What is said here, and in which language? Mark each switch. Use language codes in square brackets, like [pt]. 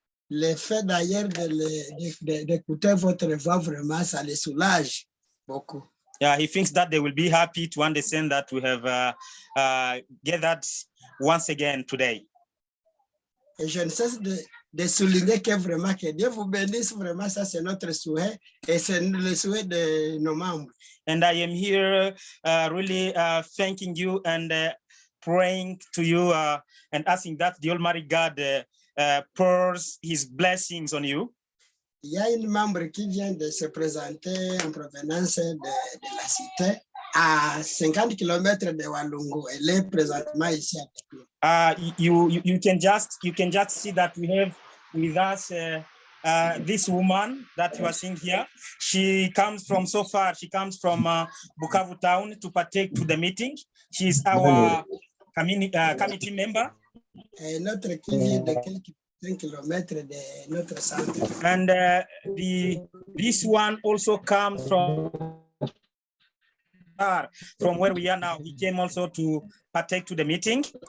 [fr] Le fait d'ailleurs d'écouter votre voix, vraiment, ça les soulage beaucoup. [en] Yeah, he thinks that they will be happy to understand that we have gathered once again today. [fr] Et je ne cesse de souligner que vraiment que Dieu vous bénisse, vraiment, ça c'est notre souhait et c'est le souhait de nos membres. [en] And I am here really thanking you and praying to you and asking that the Almighty God pours his blessings on you. [fr] Il y a une membre qui vient de se présenter en provenance de la cité à 50 km de Walungu. Elle est présentement ici à Tekno. [en] You can just see that we have with us this woman that you are seeing here. She comes from so far. She comes from Bukavu town to partake to the meeting. She is our committee member. [fr] Notre qui vient de quelques kilomètres de notre centre. [en] And this one also comes from where we are now. He came also to partake to the meeting.